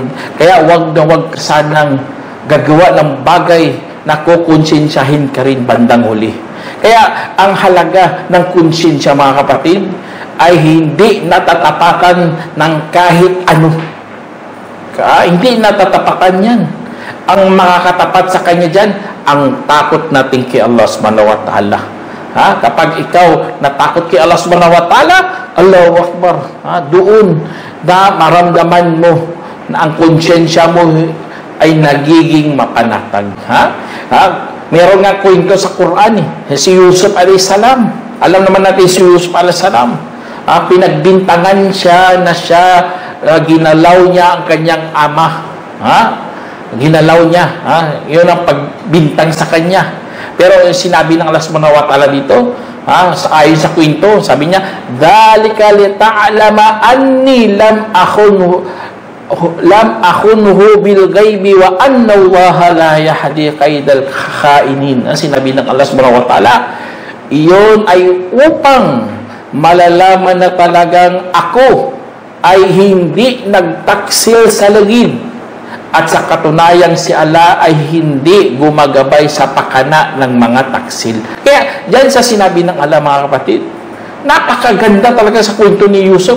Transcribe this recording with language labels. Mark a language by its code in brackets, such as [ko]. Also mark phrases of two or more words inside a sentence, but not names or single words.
[tl] Kaya wag na wag sanang gagawa ng bagay na kukonsensyahin ka rin bandang huli. Kaya ang halaga ng konsensya, mga kapatid, ay hindi natatapakan ng kahit ano. Hindi natatapakan yan. Ang makakatapat sa kanya dyan, ang takot natin kay Allah [ar] سبحانه وتعالى. [tl] Kapag ikaw natakot kay Allah [ar] سبحانه وتعالى, الله أكبر, [tl] doon na maramdaman mo na ang konsyensya mo ay nagiging mapanatag. Meron nga kwento sa Quran si Yusuf a.s. Alam naman natin si Yusuf a.s. Pinagbintangan siya na ginalaw niya ang kanyang ama. Ginalaw niya. Yun ang pagbintang sa kanya. Pero sinabi ng Allah [ar] سبحانه وتعالى [tl] dito, ayon sa kwento, sabi niya, [ar] "ذلك ليعلم أني لم أخنه بالغيب وأن الله لا يهدي كيد الخائنين." [tl] Sinabi ng Allah [ar] سبحانه وتعالى, [tl] iyon ay upang malalaman na talagang ako ay hindi nagtaksil sa lagid, at sa katunayan si Allah ay hindi gumagabay sa pakana ng mga taksil. Kaya dyan sa sinabi ng Allah, mga kapatid, napakaganda talaga sa kwento ni Yusuf.